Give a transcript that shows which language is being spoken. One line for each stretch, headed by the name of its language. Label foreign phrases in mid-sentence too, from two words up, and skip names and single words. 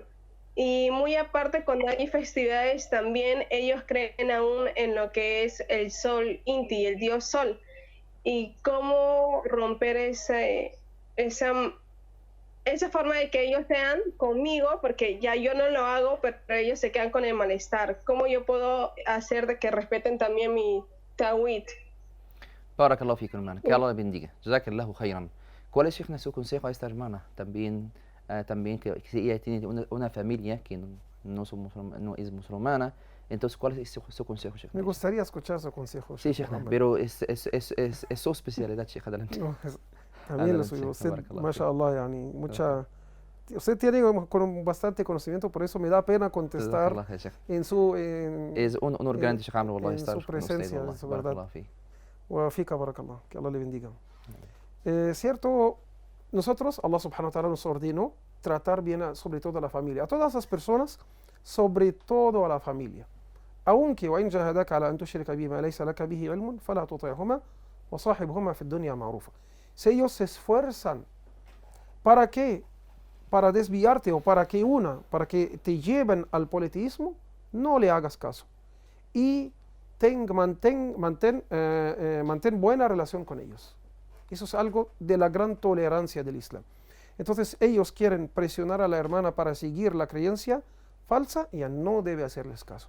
Spanish: Y muy aparte, cuando hay festividades también, ellos creen aún en lo que es el sol Inti, el dios sol. Y cómo romper esa forma de que ellos sean conmigo, porque ya yo no lo hago, pero ellos se quedan con el malestar. ¿Cómo yo puedo hacer de que respeten también mi tawhid?
Arabic: بارك الله فيكم,
Spanish: hermana. Que Allah le bendiga.
Arabic: جزاك الله خيرا.
Spanish: ¿Cuál es, Sheikh, su consejo a esta hermana? También que ella tiene una familia que no es musulmana. Entonces, ¿cuál es su consejo, Sheikh? Me gustaría escuchar su consejo. Sí, Sheikh, pero es su especialidad, Sheikh. Adelante. No, también lo suyo. Usted,
Arabic: ما شاء الله يعني,
Spanish: usted tiene bastante conocimiento, por eso me da pena contestar en su es un honor grande, Sheikh Amr, wallahi, estar su presencia, con usted, es verdad.
Arabic: وفيك بارك الله,
Spanish: que Allah le bendiga. Cierto, nosotros,
Arabic: الله سبحانه وتعالى
Spanish: nos ordenó tratar bien sobre todo a la familia, a todas las personas, sobre todo a la familia.
Arabic: Aunque وإن جاهداك على أن تشرك بما ليس لك به علم فلا تطعهما وصاحبهما في الدنيا معروفا.
Spanish: Si ellos se esfuerzan, ¿para qué? Para desviarte o para que te lleven al politeísmo, no le hagas caso. Y mantén buena relación con ellos. Eso es algo de la gran tolerancia del Islam. Entonces ellos quieren presionar a la hermana para seguir la creencia falsa, y ella no debe hacerles caso.